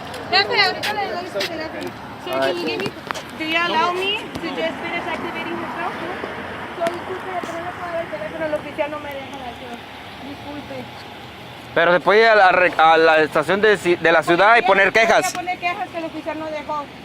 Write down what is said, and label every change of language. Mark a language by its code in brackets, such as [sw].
[es] Jefe, ahorita le doy su teléfono. [en] Sir, can you give me, do you allow me to just finish activating his phone? [es] So, disculpe, pero no puedo dar el teléfono, el oficial no me deja dar, disculpe. Pero se puede ir a la estación de la ciudad y poner quejas. Voy a poner quejas que el oficial no dejó.